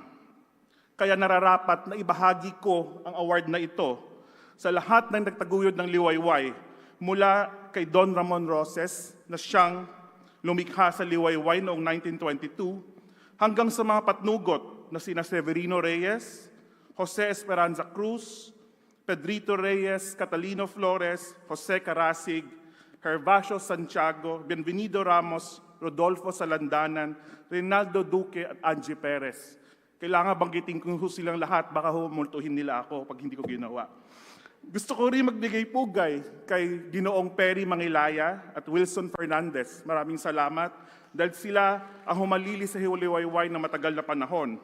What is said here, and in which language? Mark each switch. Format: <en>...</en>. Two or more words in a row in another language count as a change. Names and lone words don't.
<tl>Kaya nararapat na ibahagi ko ang award na ito sa lahat ng nagtaguyod ng Liwayway mula kay Don Ramon Roses na siyang lumikha sa Liwayway noong 1922 hanggang sa mga patnugot na sina Severino Reyes, Jose Esperanza Cruz, Pedrito Reyes, Catalino Flores, Jose Carasig, Gervasio Santiago, Bienvenido Ramos, Rodolfo Salandanan, Reynaldo Duque at Angie Perez. Kailangan banggitin ko silang lahat, baka humultuhin nila ako pag hindi ko ginawa. Gusto ko rin magbigay pugay kay Ginoong Perry Mangilaya at Wilson Fernandez. Maraming salamat dahil sila ang humalili sa Liwayway na matagal na panahon.</tl>